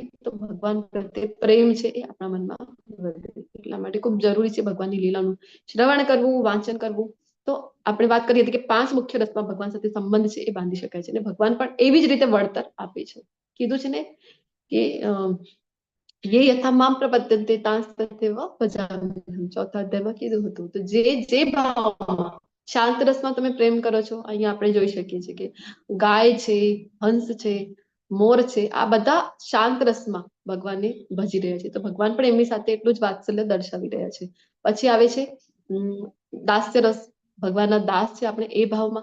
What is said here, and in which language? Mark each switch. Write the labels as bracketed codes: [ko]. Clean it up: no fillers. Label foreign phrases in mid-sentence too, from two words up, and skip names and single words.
[gu] તો ભગવાન પ્રત્યે પ્રેમ છે એ આપણા મનમાં વધે, એટલા માટે ખૂબ જરૂરી છે ભગવાનની લીલાનું શ્રવણ કરવું, વાંચન કરવું. તો આપણે વાત કરી હતી કે 5 મુખ્ય રસમાં ભગવાન સાથે સંબંધ છે એ બાંધી શકાય છે, અને ભગવાન પણ એવી જ રીતે વળતર આપે છે. કીધું છે ને કે [sa] ये यथा माम प्रपद्यन्ते तांस्तथैव भजाम्यहम्, [gu] ચોથા અધ્યાયમાં કીધું હતું. તો જે ભાવમાં શાંત રસમાં તમે પ્રેમ કરો છો, અહીંયા આપણે જોઈ શકીએ છીએ કે ગાય છે, હંસ છે, મોર છે, આ બધા શાંત રસમાં ભગવાનને ભજી રહ્યા છે. તો ભગવાન પણ એમની સાથે એટલું જ વાત્સલ્ય દર્શાવી રહ્યા છે. પછી આવે છે દાસ્ય રસ, ભગવાનના દાસ છે આપણે એ ભાવમાં.